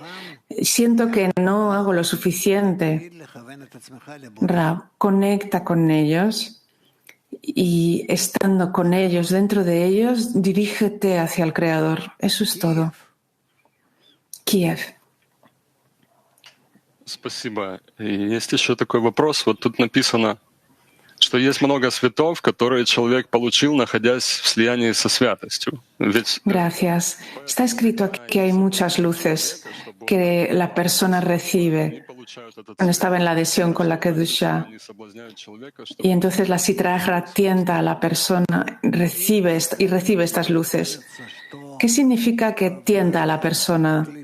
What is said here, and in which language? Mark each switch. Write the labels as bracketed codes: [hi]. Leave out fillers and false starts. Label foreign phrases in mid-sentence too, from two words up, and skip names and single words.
[es] Siento que no hago lo suficiente. Rab, conecta con ellos y estando con ellos, dentro de ellos, dirígete hacia el Creador. Eso es todo. Kiev. [ru] Спасибо. И есть еще такой вопрос. Вот тут написано, что есть много светов, которые человек получил, находясь в слиянии со святостью. Ведь... [es] Gracias. Está escrito aquí que hay muchas luces que la persona recibe cuando estaba en la adhesión con la Kedusha. Y entonces la Sitra Achra tienta a la persona recibe estas luces. ¿Qué significa que tienta a la persona?